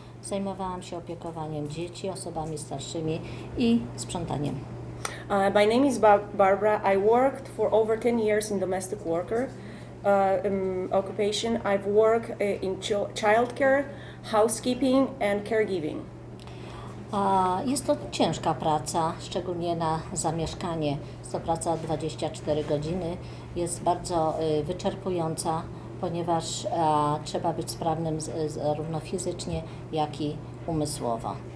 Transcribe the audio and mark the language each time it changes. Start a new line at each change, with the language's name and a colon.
Polish: Zajmowałam się opiekowaniem dzieci, osobami starszymi i sprzątaniem.
English: My name is Barbara. I worked for over 10 years in domestic worker occupation. I've worked in childcare, housekeeping and caregiving.
Polish: Jest to ciężka praca, szczególnie na zamieszkanie. Jest to praca 24 godziny. Jest bardzo wyczerpująca, ponieważ trzeba być sprawnym zarówno fizycznie, jak i umysłowo.